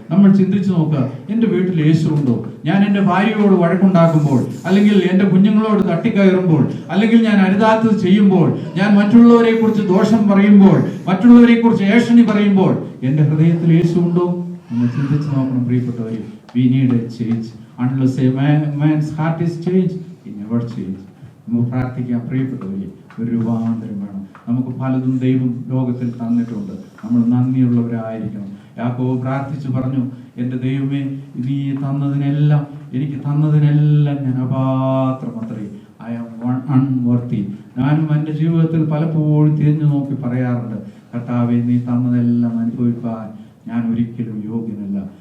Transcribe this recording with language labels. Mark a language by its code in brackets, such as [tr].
[ml] നമ്മൾ ചിന്തിച്ചു നോക്കുക, എന്റെ വീട്ടിൽ യേശു ഉണ്ടോ? ഞാൻ എന്റെ ഭാര്യയോട് വഴക്കുണ്ടാക്കുമ്പോൾ, അല്ലെങ്കിൽ എന്റെ കുഞ്ഞുങ്ങളോട് തട്ടിക്കയറുമ്പോൾ, അല്ലെങ്കിൽ ഞാൻ അരുതാത്തത് ചെയ്യുമ്പോൾ, ഞാൻ മറ്റുള്ളവരെ കുറിച്ച് ദോഷം പറയുമ്പോൾ, മറ്റുള്ളവരെ കുറിച്ച് ഏഷണി പറയുമ്പോൾ എന്റെ ഹൃദയത്തിൽ യേശു ഉണ്ടോ? നമ്മൾ ചിന്തിച്ചു നോക്കണം പ്രിയപ്പെട്ടവരെ. [en] We need a change. Unless a man's heart is changed, he never change. [ml] നമുക്ക് പ്രാർത്ഥിക്കാം പ്രിയപ്പെട്ടവരെ. ഒരു രൂപാന്തരം വേണം. നമുക്ക് പലതും ദൈവം ലോകത്തിൽ തന്നിട്ടുണ്ട്. നമ്മൾ നന്ദിയുള്ളവരായിരിക്കണം. യാക്കോബ് പ്രാർത്ഥിച്ചു പറഞ്ഞു, എന്റെ ദൈവമേ, നീ തന്നതിനെല്ലാം എനിക്ക് തന്നതിനെല്ലാം ഞാൻ അപാത്രമത്രേ. [en] I am unworthy. [ml] ഞാനും എൻ്റെ ജീവിതത്തിൽ പലപ്പോഴും തിരിഞ്ഞു നോക്കി പറയാറുണ്ട്, കർത്താവേ, നീ തന്നതെല്ലാം അനുഭവിക്കാൻ ഞാൻ ഒരിക്കലും യോഗ്യനല്ല.